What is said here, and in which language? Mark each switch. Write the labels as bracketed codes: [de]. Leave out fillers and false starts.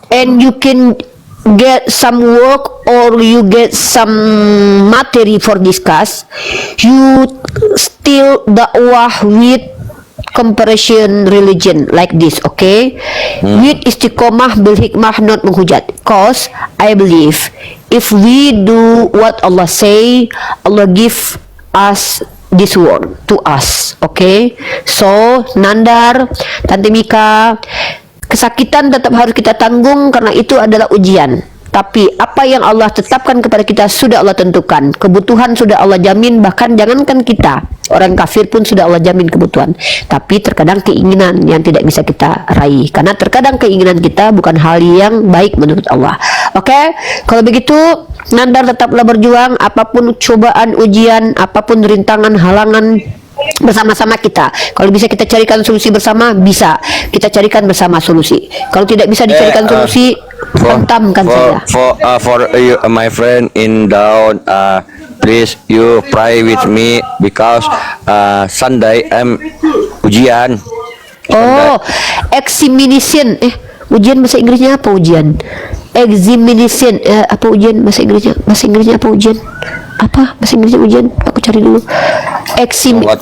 [en] and you can get some work or you get some materi for discuss, you still dakwah with comparison religion like this, okay? With istiqomah bil hikmah, not [id] menghujat. [en] Cause I believe if we do what Allah say, Allah give us this word to us, okay? [id] So Nandar, Tante Mika, kesakitan tetap harus kita tanggung karena itu adalah ujian. Tapi apa yang Allah tetapkan kepada kita sudah Allah tentukan. Kebutuhan sudah Allah jamin, bahkan jangankan kita, orang kafir pun sudah Allah jamin kebutuhan. Tapi terkadang keinginan yang tidak bisa kita raih. Karena terkadang keinginan kita bukan hal yang baik menurut Allah. Oke? Kalau begitu, Nandar tetaplah berjuang, apapun cobaan, ujian, apapun rintangan, halangan, bersama-sama kita. Kalau bisa kita carikan solusi bersama, bisa. Kita carikan bersama solusi. Kalau tidak bisa dicarikan solusi, hentamkan saja. [en] For you, my friend in down, please you pray with me because Sunday I'm [id] ujian. [en] Oh, examination. [id] Ujian bahasa Inggrisnya apa ujian? [en] Examination. [id] Apa ujian bahasa Inggrisnya? Bahasa Inggrisnya apa ujian? Apa bahasa Inggrisnya ujian? Aku cari dulu. [en] Exam.